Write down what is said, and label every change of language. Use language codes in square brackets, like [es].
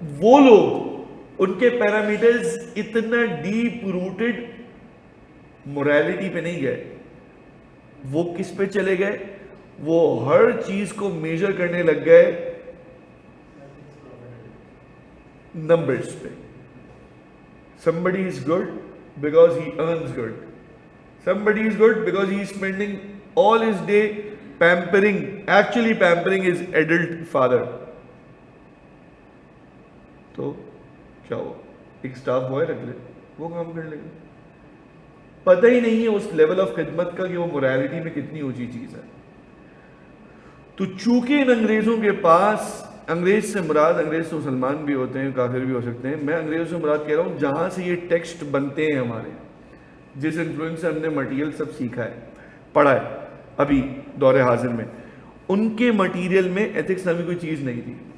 [ur] وہ لوگ ان کے پیرامیٹرز اتنا ڈیپ روٹڈ موریلٹی پہ نہیں گئے. وہ کس پہ چلے گئے؟ وہ ہر چیز کو میجر کرنے لگ گئے نمبرز پہ. [en] somebody is good because he earns good. somebody is good because he is spending all his day pampering. Actually pampering his adult father. [ur] تو کیا ہوا؟ ایک سٹاف بوائے رکھ لے، وہ کام کر لے گا. پتہ ہی نہیں ہے اس لیول آف خدمت کا کہ وہ موریلٹی میں کتنی اونچی چیز ہے. تو چونکہ ان انگریزوں کے پاس، انگریز سے مراد، انگریز تو مسلمان بھی ہوتے ہیں کافر بھی ہو سکتے ہیں، میں انگریزوں سے مراد کہہ رہا ہوں جہاں سے یہ ٹیکسٹ بنتے ہیں ہمارے، جس انفلوئنس سے ہم نے مٹیریل سب سیکھا ہے پڑھا ہے ابھی دور حاضر میں، ان کے مٹیریل میں ایتھکس نامی کوئی چیز نہیں تھی.